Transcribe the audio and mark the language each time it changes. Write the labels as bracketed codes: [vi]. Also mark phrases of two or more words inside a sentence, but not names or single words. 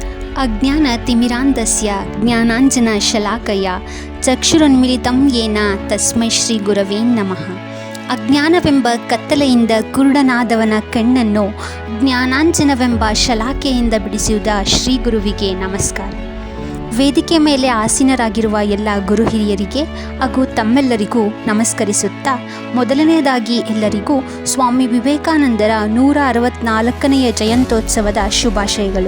[sa] ಅಜ್ಞಾನತಿಮಿರಾಂಧಸ್ಯ ಜ್ಞಾನಾಂಜನಶಲಾಕಯ ಚಕ್ಷುರುನ್ಮಿಲಿತಂ ಯೇನ ತಸ್ಮೈ ಶ್ರೀ ಗುರವೇ ನಮಃ. [kn] ಅಜ್ಞಾನವೆಂಬ ಕತ್ತಲೆಯಿಂದ ಕುರುಡನಾದವನ ಕಣ್ಣನ್ನು ಜ್ಞಾನಾಂಜನವೆಂಬ ಶಲಾಕೆಯಿಂದ ಬಿಡಿಸಿದ ಶ್ರೀ ಗುರುವಿಗೆ ನಮಸ್ಕಾರ. ವೇದಿಕೆ ಮೇಲೆ ಆಸೀನರಾಗಿರುವ ಎಲ್ಲ ಗುರು ಹಿರಿಯರಿಗೆ ಹಾಗೂ ತಮ್ಮೆಲ್ಲರಿಗೂ ನಮಸ್ಕರಿಸುತ್ತಾ, ಮೊದಲನೆಯದಾಗಿ ಎಲ್ಲರಿಗೂ ಸ್ವಾಮಿ ವಿವೇಕಾನಂದರ 164ನೇ ಜಯಂತ್ಯೋತ್ಸವದ ಶುಭಾಶಯಗಳು.